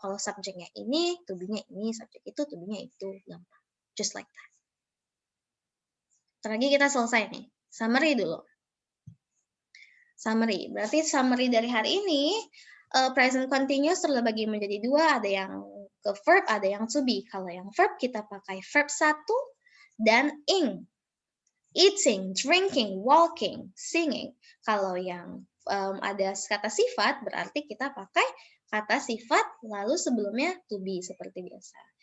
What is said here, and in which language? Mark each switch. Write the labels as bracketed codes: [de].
[id] Kalau subjeknya ini, to be-nya ini. Subjek itu, to be-nya itu. Gampang. [en] Just like that. [id] Lagi kita selesai nih. Summary dulu. Summary. Berarti summary dari hari ini, present continuous terbagi menjadi dua. Ada yang ke verb, ada yang to be. Kalau yang verb, kita pakai verb 1 dan ing. [en] Eating, drinking, walking, singing. [id] Kalau yang ada kata sifat, berarti kita pakai kata sifat, lalu sebelumnya to be, seperti biasa.